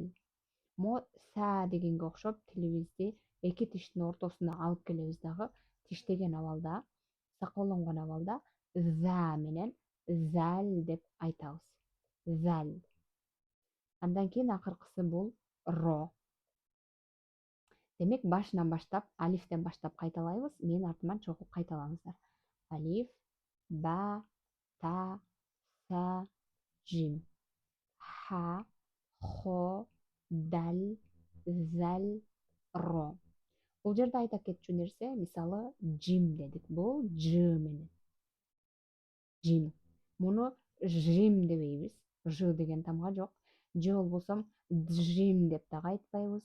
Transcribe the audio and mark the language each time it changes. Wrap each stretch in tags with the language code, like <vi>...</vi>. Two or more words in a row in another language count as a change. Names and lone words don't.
<ky>Мо са дегенге окшоп тилибизди эки тиштин ортосуна алып келебиз дагы, тиштеген абалда, сакоолонгон абалда за менен зал деп айтабыз. Зал. Андан кийин акыркысы бул ро. Демек башынан баштап, алифтен баштап кайталайбыз. Мен артыман чогуу кайталаңыздар. Алиф, ба, та, са, жим. Ха, хо, дал, зал, ро. Бул жерде айта кетчү нерсе, мисалы, жим дедик. Бул ж менен. Жим. Муну жим дебейбиз. Ж деген тамга жок. Ж болбосом джим деп дагы айтпайбыз.</ky>